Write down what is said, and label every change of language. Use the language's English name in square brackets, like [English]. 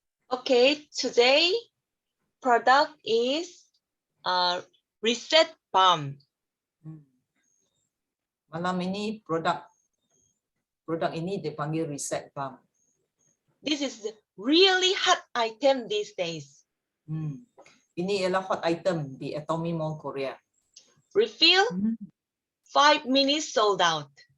[English] Okay, today product is Reset Balm. [Malay] Malam ini produk ini dipanggil Reset Balm. [English] This is really hot item these days. [Malay] Ini ialah hot item di Atomy Mall Korea. [English] Refill, 5 minutes sold out.